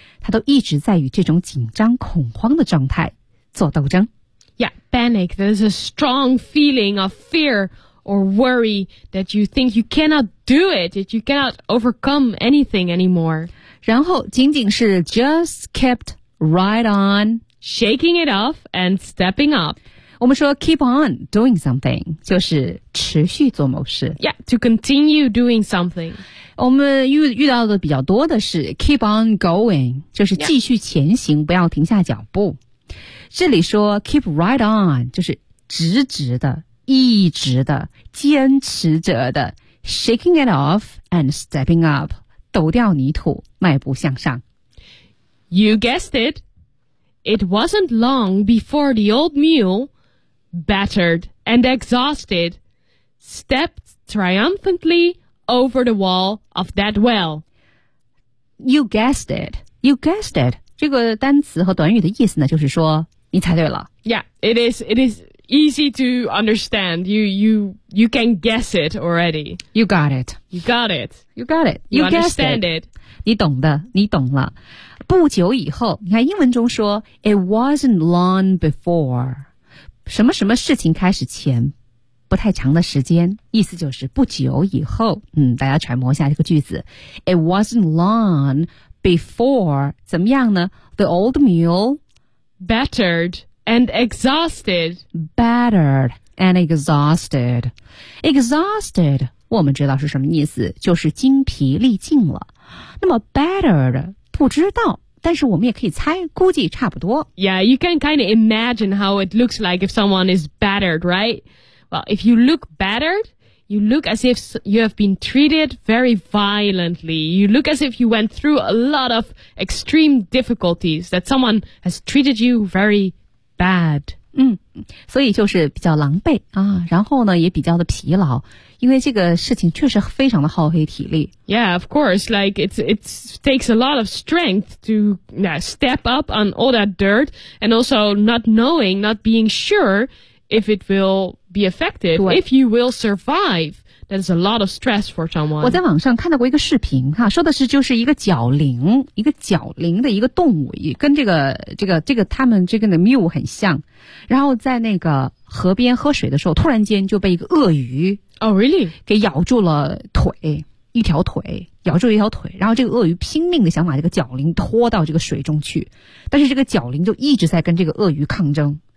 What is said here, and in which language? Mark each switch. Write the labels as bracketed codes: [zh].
[zh] 他都一直在与这种紧张恐慌的状态做斗争。 [en] Yeah, panic. There's a strong feeling of fear or worry that you think you cannot do it, that you cannot overcome anything anymore. [zh] 然后仅仅是 [en] just kept right on shaking it off and stepping up. [zh] 我们说 [en] keep on doing something, [zh] 就是持续做某事。 [en] Yeah, to continue doing something. [zh] 我们遇到的比较多的是 [en] keep on going, [zh] 就是继续前行、yeah. 不要停下脚步。这里说 [en] keep right on, [zh] 就是直直的一直的坚持着的 [en] shaking it off and stepping up, [zh] 抖掉泥土迈步向上。 [en] You guessed it, it wasn't long before the old mule, battered and exhausted, stepped triumphantly,over the wall of that well. You guessed it. You guessed it. [zh] 这个单词和短语的意思呢，就是说你猜对了。 [en] Yeah, it is easy to understand. You can guess it already. You got it. You got it. You got it. You understand it. [zh] 你懂的，你懂了。不久以后，你看英文中说 [en] it wasn't long before. [zh] 什么什么事情开始前。不太长的时间，意思就是不久以后，大家揣摩一下这个句子。 [en] It wasn't long before, [zh] 怎么样呢 [en] ?The old mule battered and exhausted. Battered and exhausted. Exhausted, [zh] 我们知道是什么意思，就是精疲力尽了。那么 battered, 不知道。但是我们也可以猜，估计差不多。 [en] Yeah, you can kind of imagine how it looks like if someone is battered, right? Well, if you look battered, you look as if you have been treated very violently. You look as if you went through a lot of extreme difficulties, that someone has treated you very bad. [zh] 所以就是比较狼狈啊，然后呢也比较的疲劳，因为这个事情确实非常的耗费体力。 [en] Yeah, of course, like it takes a lot of strength to step up on all that dirt and also not knowing, not being sure,if it will be effective, if you will survive, that is a lot of stress for someone. [zh] 我在网上看到过一个视频哈，说的是就是一个角羚，一个角羚的一个动物，跟这个他们这个的 mule 很像，然后在那个河边喝水的时候，突然间就被一个鳄鱼 [en] oh really [zh] 给咬住了腿，一条腿咬住一条腿，然后这个鳄鱼拼命的想把这个角羚拖到这个水中去，但是这个角羚就一直在跟这个鳄鱼抗争。